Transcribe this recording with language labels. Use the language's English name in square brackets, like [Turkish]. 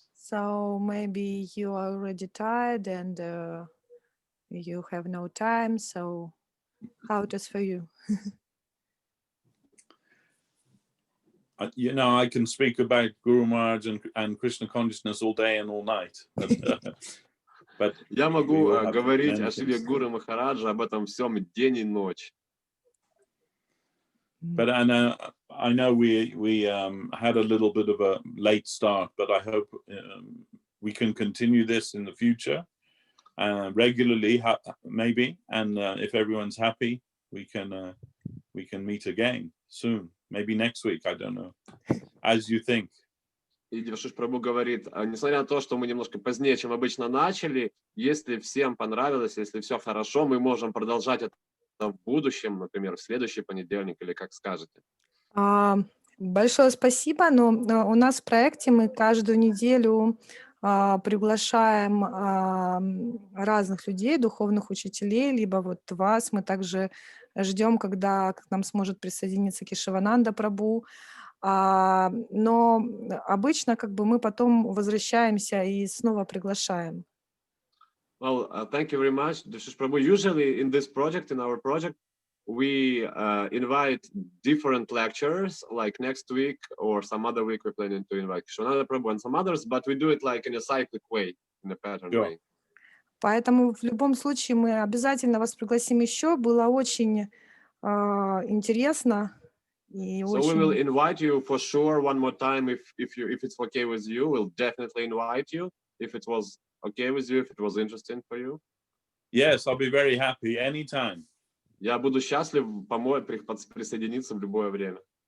[English] So maybe you are already tired and you have no time. So how it is for you? You know, I can speak about Guru Maharaj and Krishna consciousness all day and all night. But [Russian] я могу говорить о Шриве Гуру Махараджа, об этом всем день и ночь. [English] But I know we had a little bit of a late start, but I hope we can continue this in the future regularly, maybe. And if everyone's happy, we can meet again soon. Maybe next week, I don't know. As you think. [Russian] И Девашиш Прабху говорит, несмотря на то, что мы немножко позднее, чем обычно начали, если всем понравилось, если все хорошо, мы можем продолжать это в будущем, например, в следующий понедельник, или как скажете. Большое спасибо, но у нас в проекте мы каждую неделю приглашаем разных людей, духовных учителей, либо вот вас. Мы также ждем, когда к нам сможет присоединиться Кешавананда Прабху. Но обычно как бы мы потом возвращаемся и снова приглашаем. [English] Well, thank you very much, Devashish Prabhu. Usually in this project, in our project, we invite different lecturers, like next week or some other week we're planning to invite Keshwananda Prabhu and some others, but we do it like in a cyclic way, in a pattern way. [Russian] Поэтому в любом случае мы обязательно вас пригласим еще. Было очень интересно. [English] So we will invite you for sure one more time if it's okay with you. We'll definitely invite you if it was okay with you, if it was interesting for you. Yes, I'll be very happy anytime. [Russian] Я буду счастлив присоединиться в любое время.